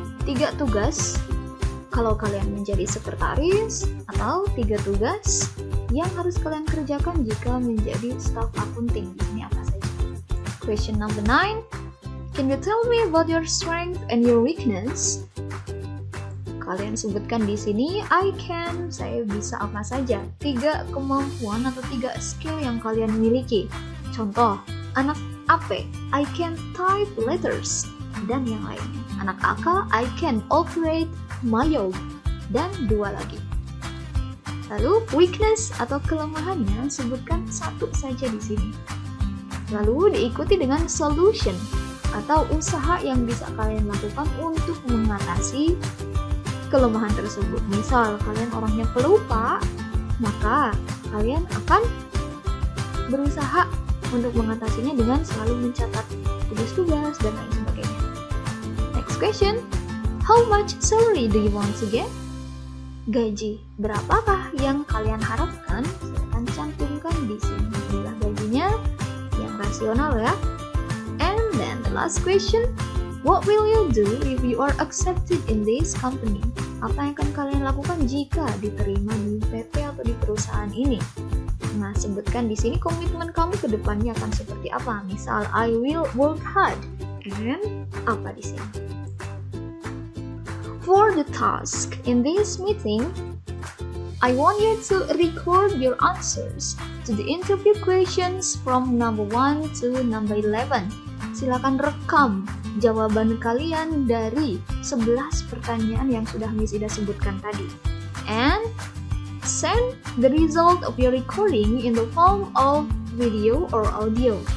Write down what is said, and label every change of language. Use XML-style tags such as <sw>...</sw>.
<id>3 tugas kalau kalian menjadi sekretaris, atau 3 tugas yang harus kalian kerjakan jika menjadi staff accounting. Di sini apa saja?</id> <en>Question number 9, can you tell me about your strength and your weakness?</en> <id>kalian sebutkan di sini.</id> <en>I can,</en> <id>saya bisa apa saja. 3 kemampuan atau 3 skill yang kalian miliki. Contoh, anak AP,</id> <en>I can type letters,</en> <id>dan yang lainnya. Anak AK,</id> <en>I can operate Mayo,</en> <id>dan 2 lagi. Lalu weakness atau kelemahannya sebutkan 1 saja di sini. Lalu diikuti dengan solution atau usaha yang bisa kalian lakukan untuk mengatasi kelemahan tersebut. Misal kalian orangnya pelupa, maka kalian akan berusaha untuk mengatasinya dengan selalu mencatat tugas-tugas dan lain sebagainya.</id> <en>Next question, how much salary do you want to get?</en> <id>Gaji berapakah yang kalian harapkan? Silakan cantumkan di sini. Inilah gajinya yang rasional ya.</id> <en>And then the last question, what will you do if you are accepted in this company?</en> <id>Apa yang akan kalian lakukan jika diterima di PP atau di perusahaan ini? Nah, sebutkan di sini komitmen kamu ke depannya akan seperti apa.</id> <en>Misal, I will work hard. And</en> <id>apa di sini?</id> <en>For the task in this meeting, I want you to record your answers to the interview questions from number 1 to number 11.</en> <id>Silakan rekam jawaban kalian dari 11 pertanyaan yang sudah Miss Ida sebutkan tadi.</id> <en>And send the result of your recording in the form of video or audio.</en>